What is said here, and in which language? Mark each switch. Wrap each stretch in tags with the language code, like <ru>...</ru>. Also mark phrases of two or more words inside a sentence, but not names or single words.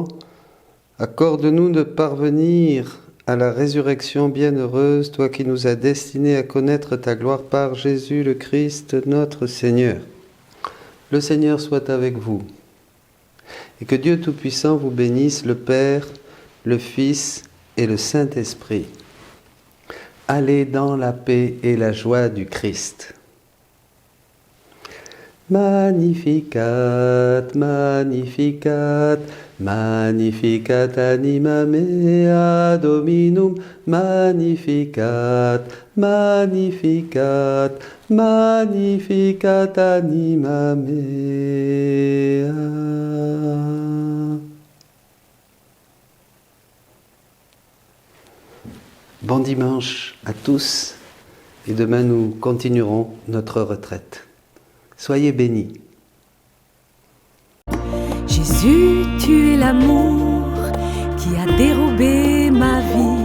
<fr>Accorde-nous de parvenir à la résurrection bienheureuse, toi qui nous as destinés à connaître ta gloire par Jésus le Christ, notre Seigneur. Le Seigneur soit avec vous, et que Dieu Tout-Puissant vous bénisse, le Père, le Fils et le Saint-Esprit. Allez dans la paix et la joie du Christ.</fr> <la>Magnificat, magnificat, magnificat anima mea Dominum, magnificat, magnificat, magnificat anima mea.</la> <fr>Bon dimanche à tous, et demain nous continuerons notre retraite. Soyez bénis. Jésus, tu es l'amour qui a dérobé ma vie.</fr>